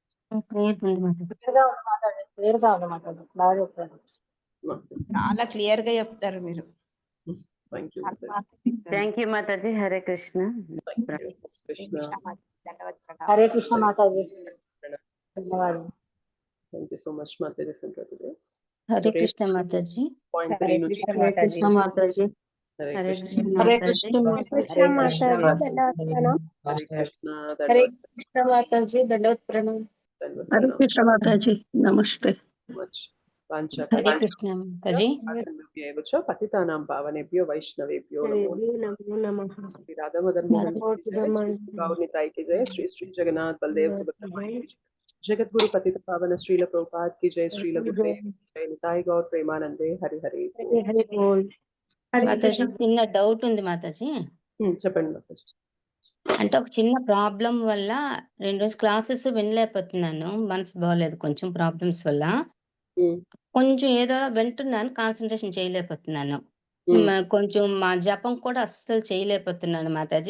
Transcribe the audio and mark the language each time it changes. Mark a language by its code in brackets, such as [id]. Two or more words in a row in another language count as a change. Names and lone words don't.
[te] చాలా క్లియర్ గా చెప్తారు మీరు. [en] Thank you Mataji. Hare Krishna. [te] హరే కృష్ణ మాతాజీ. ధన్యవాదాలు. [en] Thank you so much, Mataji. [te] హరే కృష్ణ మాతాజీ. Point 3 నుంచి హరే కృష్ణ మాతాజీ. హరే కృష్ణ. హరే కృష్ణ మాతాజీ. హరే కృష్ణ మాతాజీ. దండవత్ ప్రణామం. హరే కృష్ణ మాతాజీ. నమస్తే. హరే కృష్ణ మాతాజీ. [sa] పతితానాం పావనేభ్యో వైష్ణవేభ్యో నమో నమః. [hi] శ్రీ రాధా మదన్ మోహన్ గౌర్ నితాయి की जय. श्री श्री जगन्नाथ बलदेव सुभद्रा जगत गुरु पतित पावन श्रील प्रभुपाद की जय. श्रील गुरुदेव जय. निताई गौर प्रेमानंदे. हरि हरि बोल. [te] మాతాజీ చిన్న డౌట్ ఉంది మాతాజీ. చెప్పండి మాతాజీ. అంటే ఒక చిన్న ప్రాబ్లం వల్ల 2 రోజులు క్లాసెస్ వినలేకపోతున్నాను. మనసు బాగోలేదు, కొంచెం ప్రాబ్లమ్స్ వల్ల. కొంచెం ఏదో వింటున్నాను, కాన్సన్ట్రేషన్ చేయలేకపోతున్నాను. కొంచెం మా జపం కూడా అస్సలు చేయలేకపోతున్నాను మాతాజీ.